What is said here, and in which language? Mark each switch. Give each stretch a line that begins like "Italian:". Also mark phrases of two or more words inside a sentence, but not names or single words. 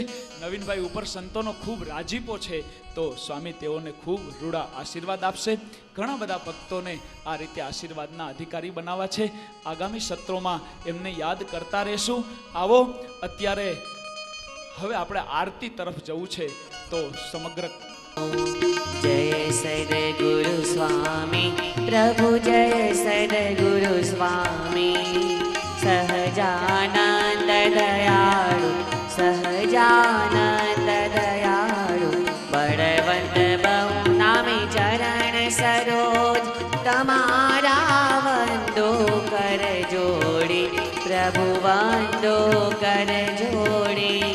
Gujarati: નવીનભાઈ ઉપર સંતોનો ખૂબ રાજીપો છે, તો સ્વામી તેઓને ખૂબ રૂડા આશીર્વાદ આપશે। ઘણા બધા ભક્તોને આ રીતે આશીર્વાદના અધિકારી બનાવવા છે। આગામી સત્રોમાં એમને યાદ કરતા રહેશું। આવો, અત્યારે હવે આપણે આરતી તરફ જવું છે, તો સમગ્ર જય સદ્ગુરુ સ્વામી પ્રભુ, જય સદ્ગુરુ સ્વામી। સહજાનંદ દયાળુ, સહજાનંદ દયાળુ, બળવંત બહુ નામી ચરણ સરોજ, તમારા વંદો કર જોડી, પ્રભુ વંદો કર જોડી।